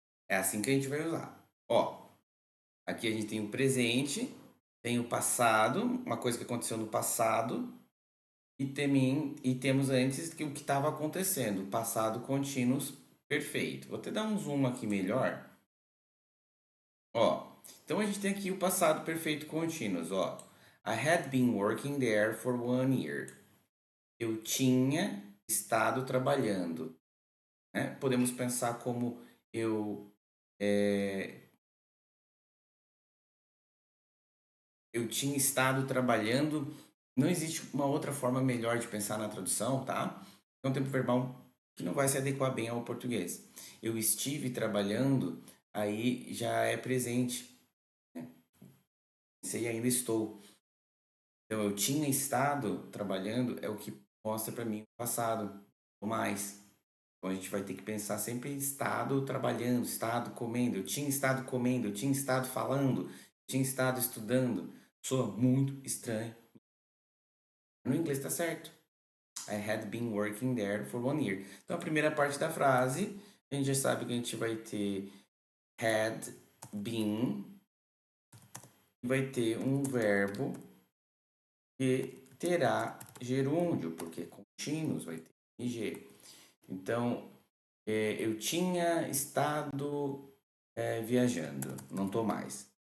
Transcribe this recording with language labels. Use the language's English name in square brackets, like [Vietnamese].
[Portuguese] É assim que a gente vai usar. Ó, aqui a gente tem o presente, tem o passado, uma coisa que aconteceu no passado, e temos antes que o que estava acontecendo, passado contínuo perfeito. Vou até dar um zoom aqui melhor. Ó, então a gente tem aqui o passado perfeito contínuo, ó. [English] I had been working there for 1 year. [Portuguese] Eu tinha estado trabalhando. Né? Podemos pensar como eu tinha estado trabalhando. Não existe uma outra forma melhor de pensar na tradução, tá? É um tempo verbal que não vai se adequar bem ao português. Eu estive trabalhando, aí já é presente. Sei, ainda estou. Então, eu tinha estado trabalhando é o que mostra para mim o passado, ou mais. Então, a gente vai ter que pensar sempre em estado trabalhando, estado comendo. Eu tinha estado comendo, eu tinha estado falando, eu tinha estado estudando. Soa muito estranho. No inglês tá certo. [English] I had been working there for 1 year. [Portuguese] Então, a primeira parte da frase, a gente já sabe que a gente vai ter had been, vai ter um verbo que terá gerúndio, porque contínuos vai ter ing. Então, eu tinha estado viajando, não estou mais.